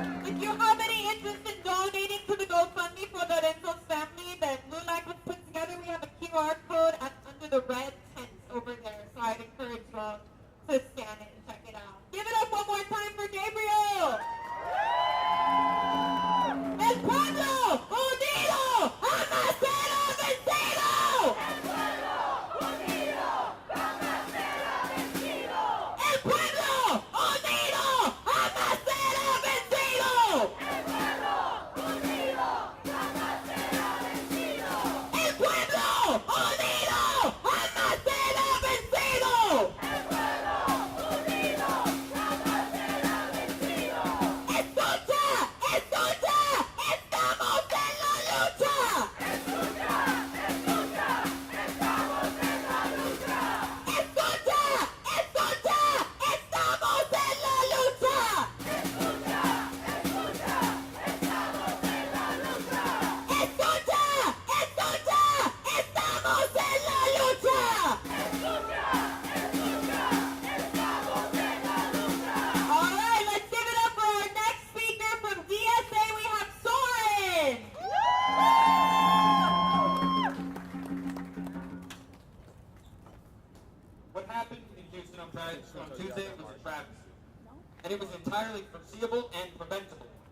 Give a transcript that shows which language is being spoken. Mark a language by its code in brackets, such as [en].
[en] If you have any interest in donating to the GoFundMe for Lorenzo's family that LULAC has put together, we have a QR code under the red tent over there, so I'd encourage you all to scan it and check it out. Give it up one more time for Gabriel! [es] El pueblo unido jamás será vencido. El pueblo unido jamás será vencido. El pueblo unido jamás será vencido. El pueblo unido jamás será vencido. El pueblo unido jamás será vencido. El pueblo unido jamás será vencido. Escucha, escucha, estamos en la lucha. Escucha, escucha, estamos en la lucha. Escucha, escucha, estamos en la lucha. Escucha, escucha, estamos en la lucha. Escucha, escucha, estamos en la lucha. Escucha, escucha, estamos en la lucha. [en] All right, let's give it up for our next speaker from DSA. We have Soren. What happened in Houston on Tuesday was a travesty, and it was entirely foreseeable and preventable.